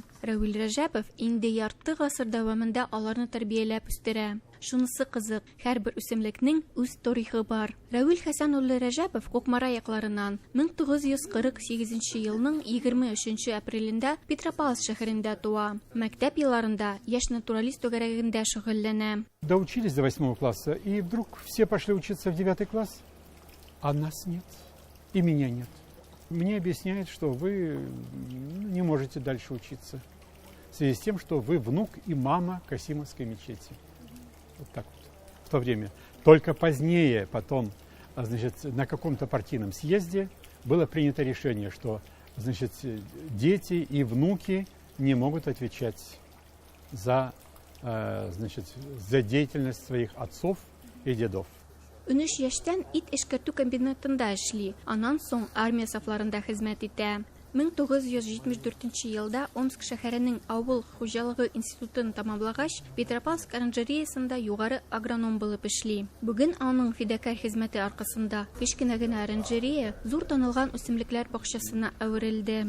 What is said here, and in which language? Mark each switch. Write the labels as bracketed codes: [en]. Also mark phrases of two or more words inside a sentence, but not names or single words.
[tt] Рауил Рәҗәпов инде ярты гасыр дәвамында аларны тәрбияләп үстерә. шунысы кызык. Һәрбер үсемлекнең үз тарихы бар. Рәвил Хәсән улы Рәҗәпов Кукмара якларыннан 1948 елның 23 апрелендә Петропавловск шәһәрендә туа. Мәктәп елларында яшь натуралист түгәрәгендә шөгыльләнә. [ru] Доучились до 8 класса, и вдруг все пошли учиться в 9 класс, а нас нет, и меня нет. Мне объясняют, что вы не можете дальше учиться, в связи с тем, что вы внук и мама Касимовской мечети. Вот так вот в то время. Только позднее, потом, значит, на каком-то партийном съезде было принято решение, что, значит, дети и внуки не могут отвечать за, значит, за деятельность своих отцов и дедов. [tt] Өнеш яшьтән ит эшкәртү комбинатында эшли, аннан соң армия сафларында хезмәт итә. 1974 елда Омск шәһәренең авыл хуҗалыгы институтын тамамлагач, Петропавловск оранжереясында югары агроном булып эшли. Бүген аның фидакар хезмәте аркасында кечкенә генә оранжерея зур танылган үсемлекләр бакчасына әверелде.